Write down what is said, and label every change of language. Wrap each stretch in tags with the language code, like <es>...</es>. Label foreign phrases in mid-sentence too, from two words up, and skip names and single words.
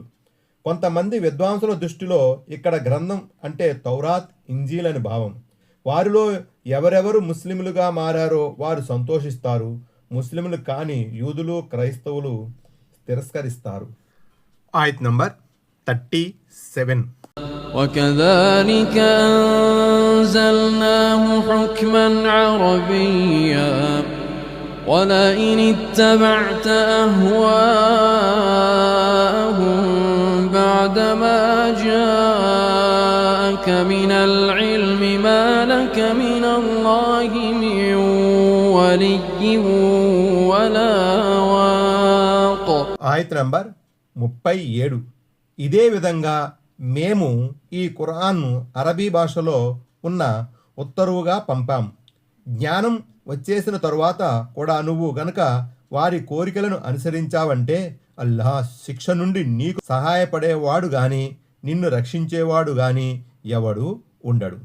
<te>కొంతమంది విద్వాంసుల దృష్టిలో ఇక్కడ గ్రంథం అంటే తౌరాత్, ఇంజీల్ అని భావం. వారిలో ఎవరెవరు ముస్లింలుగా మారారో వారు సంతోషిస్తారు. ముస్లింలు కాని యూదులు, క్రైస్తవులు తిరస్కరిస్తారు. ఆయత్ నంబర్ 37.</te> <ar>وكذلك أنزلناه حكما عربيا ولئن اتبعت أهواءهم بعدما جاءك من العلم ما لك من الله من ولي ولا واق.</ar> <te>ఆయత్ నంబర్ 37. ఇదే విధంగా మేము ఈ ఖురాన్ను అరబీ భాషలో ఉన్న ఉత్తరువుగా పంపాం. జ్ఞానం వచ్చేసిన తరువాత కూడా నువ్వు గనక వారి కోరికలను అనుసరించావంటే అల్లాహ్ శిక్ష నుండి నీకు సహాయపడేవాడు గాని నిన్ను రక్షించేవాడు గాని ఎవడు ఉండడు.</te>